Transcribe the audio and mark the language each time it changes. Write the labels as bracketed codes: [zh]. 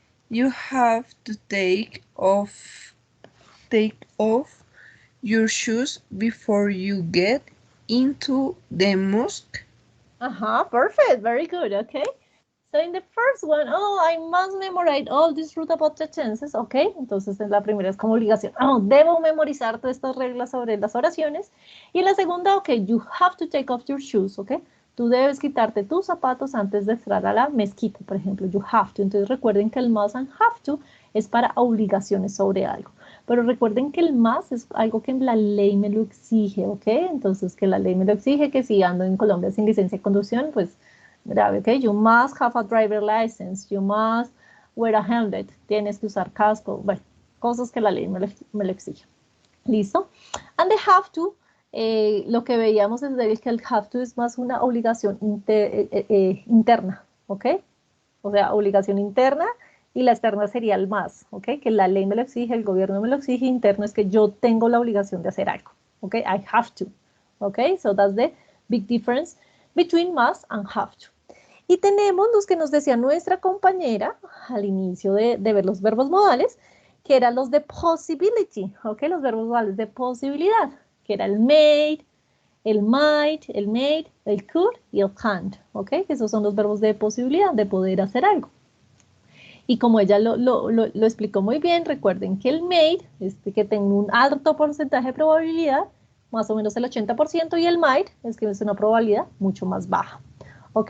[en] You have to take off your shoes before you get into the mosque. Perfect. Very good. Okay. So in the first one, I must memorize all these rules about the tenses. Okay. [es] Entonces en la primera es como obligación. Debo memorizar todas estas reglas sobre las oraciones. Y en la segunda, [en] okay, you have to take off your shoes. Okay. [es] Tú debes quitarte tus zapatos antes de entrar a la mezquita, por ejemplo. You have to. Entonces recuerden que el must and have to es para obligaciones sobre algo. Pero recuerden que el must es algo que la ley me lo exige, ¿ok? Entonces que la ley me lo exige, que si ando en Colombia sin licencia de conducción, pues grave, ¿ok? [en] You must have a driver license. You must wear a helmet. [es] Tienes que usar casco. Bueno, cosas que la ley me lo exige. ¿Listo? [en] And the have to. [es] Lo que veíamos es que el have to es más una obligación interna, ¿ok? O sea, obligación interna y la externa sería el más, ¿ok? Que la ley me lo exige, el gobierno me lo exige, interno es que yo tengo la obligación de hacer algo, ¿ok? [en] I have to, ¿ok? So that's the big difference between must and have to. [es] Y tenemos los que nos decía nuestra compañera al inicio de ver los verbos modales, que eran los de possibility, ¿ok? Los verbos modales de posibilidad, que era el may, el might, el made, el could y el can't, ¿ok? Esos son los verbos de posibilidad, de poder hacer algo. Y como ella lo explicó muy bien, recuerden que el made es que tenga un alto porcentaje de probabilidad, más o menos el 80%, y el might es que es una probabilidad mucho más baja. ¿Ok?